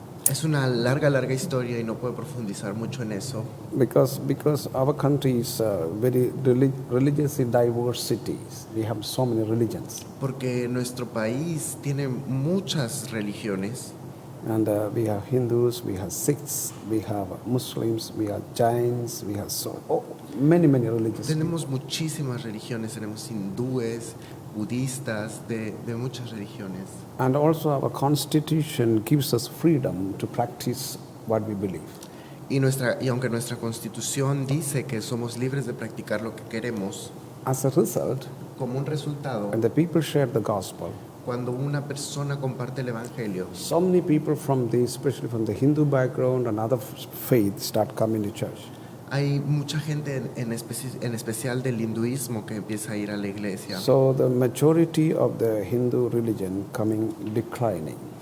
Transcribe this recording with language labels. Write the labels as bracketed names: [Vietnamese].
[Spanish] Es una larga historia y no puedo profundizar mucho en eso. [English] Because our country is very religiously diverse cities. We have so many religions, [Spanish] Porque nuestro país tiene muchas religiones. [English] and we have Hindus, we have Sikhs, we have Muslims, we have Jains, we have many religions. [Spanish] Tenemos muchísimas religiones, tenemos hindúes, budistas, de muchas religiones. [English] And also our constitution gives us freedom to practice what we believe. [Spanish] Y aunque nuestra constitución dice que somos libres de practicar lo que queremos, [English] As a result, [Spanish] como un resultado, [English] when the people share the gospel, [Spanish] cuando una persona comparte el evangelio, [English] so many people especially from the Hindu background and other faiths, start coming to church. [Spanish] hay mucha gente en especial del hinduismo que empieza a ir a la iglesia. [English] So the majority of the Hindu religion declining.